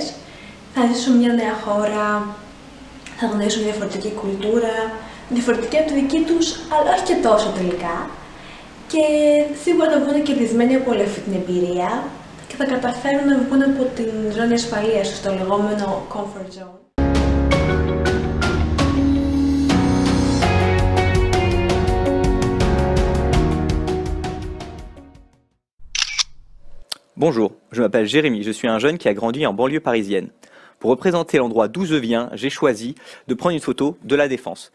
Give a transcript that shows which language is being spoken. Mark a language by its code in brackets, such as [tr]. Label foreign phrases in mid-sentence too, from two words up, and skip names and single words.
[el] Θα ζήσουν μια νέα χώρα, θα γνωρίσουν διαφορετική κουλτούρα, διαφορετική από τη δική τους, αλλά όχι και τόσο τελικά. και σίγουρα θα βγουν κερδισμένοι από όλη αυτή την εμπειρία και θα καταφέρουν να βγουν από την ζώνη ασφαλείας στο λεγόμενο [en] comfort zone. [fr] Bonjour, je m'appelle Jérémy, je suis un jeune qui a grandi en banlieue parisienne. Pour représenter l'endroit d'où je viens, j'ai choisi de prendre une photo de la Défense.